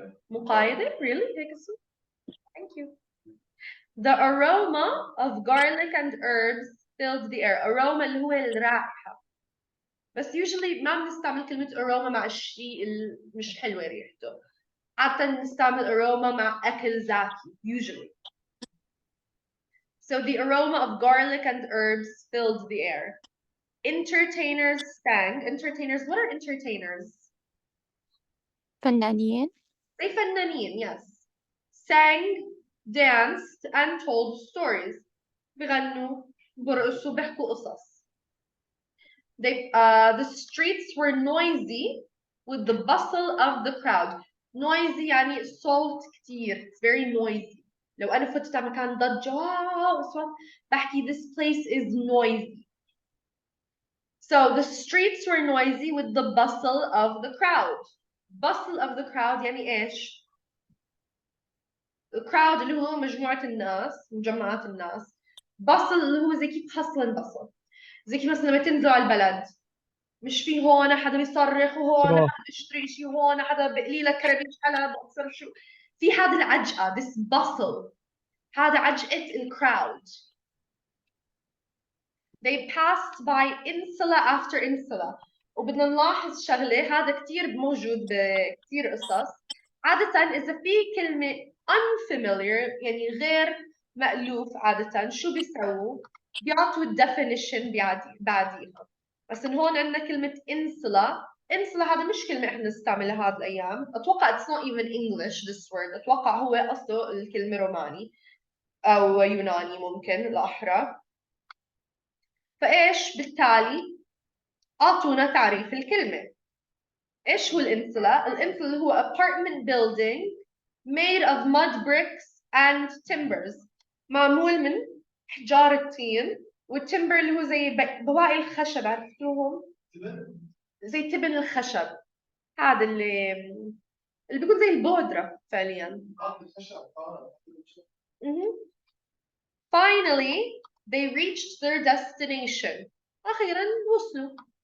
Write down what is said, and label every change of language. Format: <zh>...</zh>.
<ar>مقايدة؟</ar> <en>Really?</en> <ar>هيك اسمه؟</ar> <en>Thank you. The aroma of garlic and herbs filled the air.</en> <ar>Aroma اللي هو الرائحة. بس usually ما بنستعمل كلمة aroma مع الشيء اللي مش حلوة ريحته. عادة نستعمل aroma مع أكل ذاتي usually.</ar> <en>So the aroma of garlic and herbs filled the air. Entertainers sang. Entertainers, what are entertainers?</en> <ar>فنانين.</ar> <en>They فنانين, yes. Sang, danced, and told stories.</en> <ar>بغنوا, برقصوا, بيحكوا قصص.</ar> <en>The streets were noisy with the bustle of the crowd.</en> <ar>Noisy يعني صوت كتير.</ar> <en>It's very noisy.</en> <ar>لو أنا فتت على مكان ضجة وأصوات بحكي</ar> <en>this place is noisy. So the streets were noisy with the bustle of the crowd. Bustle of the crowd</en> <ar>يعني إيش؟ The crowd اللي هو مجموعة الناس مجمعات الناس. Bustle اللي هو زي كيف</ar> <en>hustle and bustle.</en> <ar>زي كيف مثلا لما تنزلوا على البلد مش في هون حدا بيصرخ وهون حدا بيشتري شيء وهون حدا بقلي لك كرابيش حلب أبصر شو في هذا العجقة</ar> <en>this bustle</en> <ar>هذا عجقة الكراود.</ar> <en>They passed by insula after insula</en> <ar>وبدنا نلاحظ شغلة هذا كتير موجود بكتير قصص. عادة إذا في كلمة unfamiliar يعني غير مألوف عادة شو بيسووا؟ بيعطوا الديفينيشن بعديها. بس إن هون عندنا كلمة insula. insula هذا مش كلمة إحنا نستعملها هذه الأيام. أتوقع</ar> <en>it's not even English this word.</en> <ar>أتوقع هو أصله الكلمة روماني أو يوناني ممكن الأحرى. فإيش بالتالي أعطونا تعريف الكلمة. إيش هو الإنسلا؟ الإنسلا هو</ar> <en>apartment building made of mud bricks and timbers</en> <ar>معمول من حجار الطين والتمبر اللي هو زي بواقي الخشب عرفتوهم؟ زي تبن الخشب هذا اللي بيكون زي البودرة فعليا. Finally</ar> <en>They reached their destination.</en> <ar>أخيرا وصلوا.</ar>